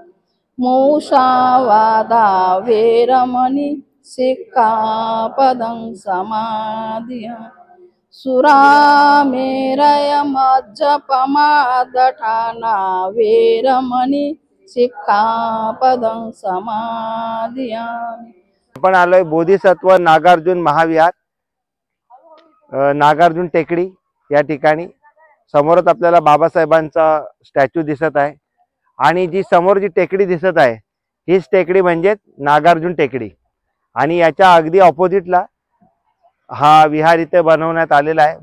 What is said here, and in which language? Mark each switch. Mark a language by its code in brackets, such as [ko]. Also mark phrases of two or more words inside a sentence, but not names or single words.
[pi] मूषावादा वेरमणि सिक्खापदं समादियामि. सुरामेरयमज्जपमादठाना वेरमणि सिक्खापदं समादियामि. [mr] आपण आलोय बोधिसत्व नागार्जुन महाविहार, नागार्जुन टेकडी या ठिकाणी. समोरच आपल्याला बाबासाहेबांचा स्टॅच्यू दिसत आहे आणि जी समोर जी टेकडी दिसत आहे हीच टेकडी म्हणजे नागार्जुन टेकडी. आणि याच्या अगदी ऑपोजिटला हा विहार इथे बनवण्यात आलेला आहे.